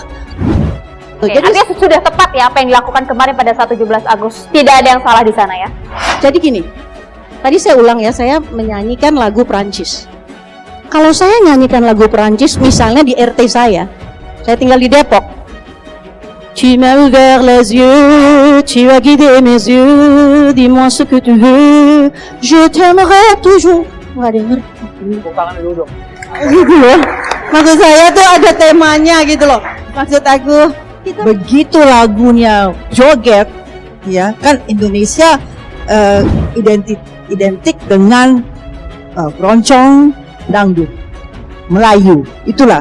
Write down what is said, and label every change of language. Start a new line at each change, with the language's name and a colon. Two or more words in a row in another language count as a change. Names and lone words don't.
Indonesian: Oke, artinya sudah tepat ya apa yang dilakukan kemarin pada saat 17 Agustus. Tidak ada yang salah di sana ya. Jadi gini, tadi saya ulang ya, saya menyanyikan lagu Perancis. Kalau saya nyanyikan lagu Perancis misalnya di RT saya tinggal di Depok.
French: Tu m'as ouvert les yeux, tu as guidé mes yeux, dis-moi ce que tu veux, je t'aimerai toujours.
Indonesian: Nggak denger. Gitu loh. Maksud saya tuh ada temanya gitu loh. Maksud aku Begitu lagunya joget, ya kan Indonesia identik dengan keroncong, dangdut, Melayu, itulah.